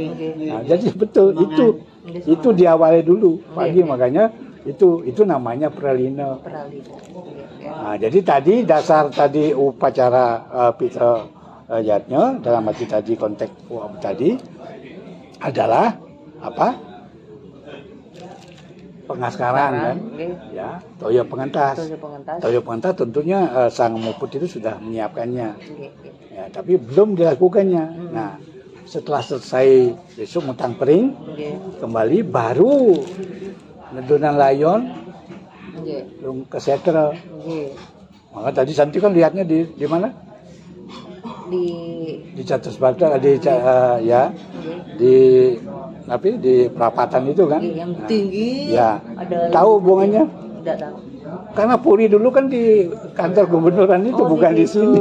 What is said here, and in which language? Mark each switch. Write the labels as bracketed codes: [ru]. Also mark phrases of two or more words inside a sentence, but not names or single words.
[id] Nah, jadi betul itu diawali dulu pagi, makanya itu namanya pralina. Nah, jadi tadi dasar tadi upacara Pita Yatnya dalam arti tadi konteks tadi adalah apa? Pengaskaran kan, ya, toyo pengentas. Toyo pengentas tentunya Sang Muput itu sudah menyiapkannya, ya, tapi belum dilakukannya. Nah, setelah selesai besok mutang pering, kembali baru [ban] nedunan layon, [id] ke setre. Maka tadi Santi kan lihatnya di mana? Di Catus Bata, ya, di perapatan itu kan, yang tinggi, ya, tahu hubungannya? Tidak tahu. Karena Puri dulu kan di kantor gubernuran itu, bukan di sini.